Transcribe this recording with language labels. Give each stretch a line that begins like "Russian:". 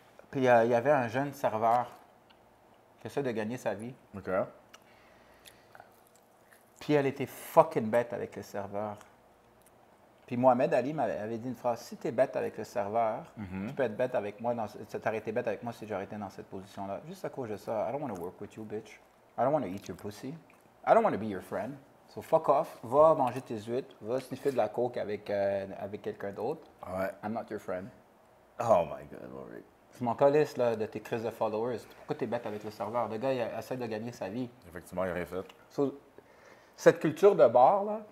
French: Puis il y avait un jeune serveur qui essaie de gagner sa vie. OK. Puis elle était fucking bête avec le serveur. Puis Mohamed Ali m'avait dit une phrase, si tu es bête avec le serveur, tu peux être bête avec moi, t'aurais été bête avec moi si j'aurais été dans cette position-là. Juste à cause de ça,
English: I don't want to work with you, bitch. I don't want to eat your pussy. I don't want to be your friend. So fuck off,
French: va manger tes huîtres, va sniffer de la coke avec quelqu'un d'autre. Ouais.
English: I'm not your friend. Oh my God, Ulrich.
French: Je m'en calisse là, de tes crises de followers. Pourquoi tu es bête avec le serveur? Le gars, il essaie de gagner sa vie. Effectivement, il a rien fait. So, cette culture de bar, là,